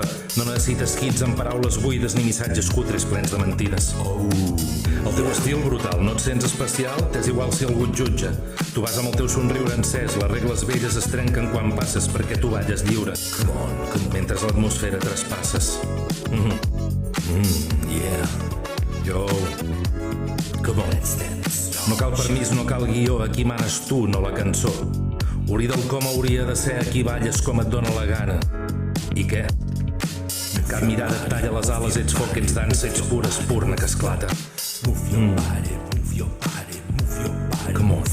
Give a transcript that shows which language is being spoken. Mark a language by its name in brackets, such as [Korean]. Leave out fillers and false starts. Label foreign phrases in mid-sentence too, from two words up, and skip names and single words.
[Catalan] No necessites kits amb paraules buides ni missatges cutres plens de mentides. El teu estil brutal, no et sents especial, t'és igual si algú et jutja. Tu vas amb el teu somriure encès, les regles velles es trenquen quan passes perquè tu balles lliure. Mentre l'atmosfera traspasses. [English] Yeah. Yo. Come on. [Catalan] No cal permís, no cal guió, aquí manes tu, no la cançó. Oblida el com hauria de ser, aquí balles com et dóna la gana. I què? Cap mirada et talla les ales, ets foc, ets dansa, ets pura espurna que esclata. [English] Come on.